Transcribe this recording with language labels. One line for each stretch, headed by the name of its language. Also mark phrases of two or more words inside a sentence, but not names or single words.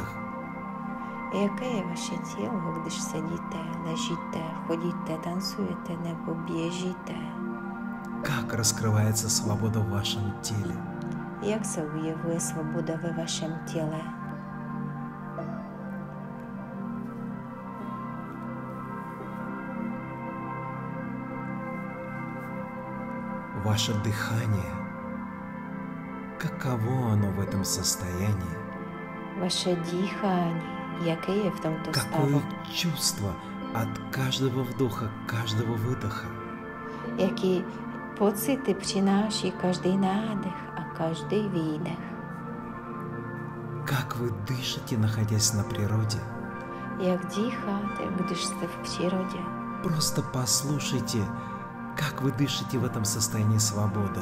Czech: Jaké je vaše tělo, když sedíte, ležíte, chodíte, tancujete nebo běžíte?
Russian: Как раскрывается свобода в вашем теле?
Czech: Jak se objevuje svoboda ve vašem těle?
Russian: Ваше дыхание. Каково оно в этом состоянии?
Czech: Vaše dýchání, jaké je v tomto
Russian: Какое
Czech: stavu?
Russian: чувство от каждого вдоха, каждого выдоха?
Czech: Jaký pocity přináší každý nádech a každý výdech?
Russian: Как вы дышите, находясь на природе?
Czech: Jak dýcháte, když jste v přírodě?
Russian: Просто послушайте, как вы дышите в этом состоянии свободы.